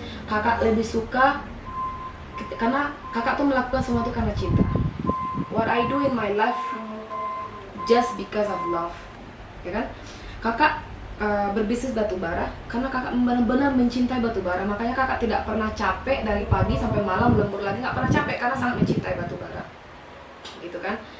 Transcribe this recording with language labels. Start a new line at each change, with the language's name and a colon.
Indonesian: Kakak lebih suka karena kakak tuh melakukan semua itu karena cinta.
English: What I do in my life just because of love,
Indonesian: ya kan? Kakak berbisnis batubara karena kakak benar-benar mencintai batubara. Makanya kakak tidak pernah capek dari pagi sampai malam, lembur lagi nggak pernah capek karena sangat mencintai batubara, gitu kan?